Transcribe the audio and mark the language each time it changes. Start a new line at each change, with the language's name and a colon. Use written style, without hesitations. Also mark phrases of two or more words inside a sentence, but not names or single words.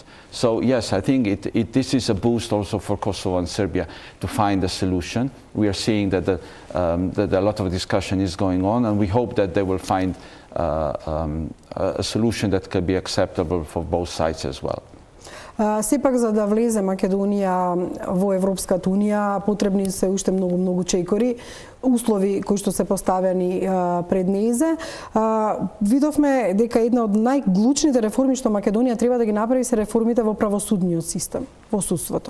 English: So yes, I think this is a boost also for Kosovo and Serbia to find a solution. We are seeing that a lot of discussion is going on, and we hope that they will find a solution that can be acceptable for both sides as well.
Macedonian: Сепак за да влезе Македонија во Европската унија потребни се уште многу чекори, услови кои што се поставени пред нејзе. Видовме дека една од најглучните реформи што Македонија треба да ги направи се реформите во правосудниот систем, во судството.